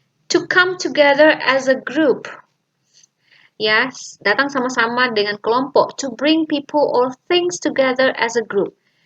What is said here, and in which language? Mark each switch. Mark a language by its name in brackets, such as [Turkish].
[English] To come together as a group. [Indonesian] Ya, datang sama-sama dengan kelompok. [English] To bring people or things together as a group.